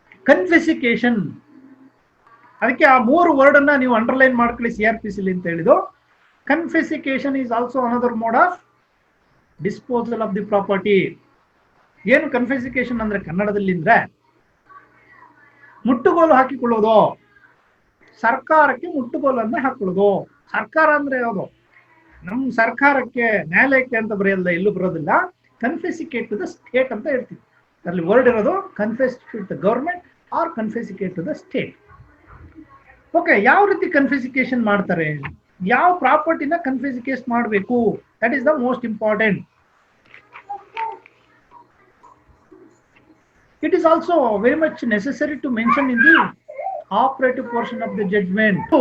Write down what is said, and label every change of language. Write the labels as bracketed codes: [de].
[kn] Confiscation, ಅದಕ್ಕೆ ಆ 3 word ಅನ್ನ ನೀವು ಅಂಡರ್ಲೈನ್ ಮಾಡ್ಕೊಳ್ಳಿ CRPC ಅಂತ ಹೇಳಿದ್ದು. [en] Confiscation is also another mode of disposal of the property. [kn] ಏನು ಕನ್ಫಿಸಿಕೇಶನ್ ಅಂದ್ರೆ ಕನ್ನಡದಲ್ಲಿ ಅಂದ್ರೆ ಮುಟ್ಟುಗೋಲು ಹಾಕಿಕೊಳ್ಳೋದು, ಸರ್ಕಾರಕ್ಕೆ ಮುಟ್ಟುಗೋಲನ್ನ ಹಾಕೊಳ್ಳೋದು. ಸರ್ಕಾರ ಅಂದ್ರೆ ಯಾವುದು? ನಮ್ಮ ಸರ್ಕಾರಕ್ಕೆ, ನ್ಯಾಯಾಲಯಕ್ಕೆ ಅಂತ ಬರೆಯಲ್ಲ, ಎಲ್ಲೂ ಬರೋದಿಲ್ಲ. [en] confiscate to the state [kn] ಅಂತ ಹೇಳ್ತೀವಿ. ಅದರಲ್ಲಿ ವರ್ಡ್ ಇರೋದು [en] Confiscate the government or confiscate to the state. [kn] Okay, ಯಾವ ರೀತಿ ಕನ್ಫಿಸಿಕೇಶನ್ ಮಾಡ್ತಾರೆ, ಯಾವ ಪ್ರಾಪರ್ಟಿನ ಕನ್ಫಿಸಿಕೇಟ್ ಮಾಡಬೇಕು, [en] that is the most important. It is also very much necessary to mention in the operative portion of the judgment.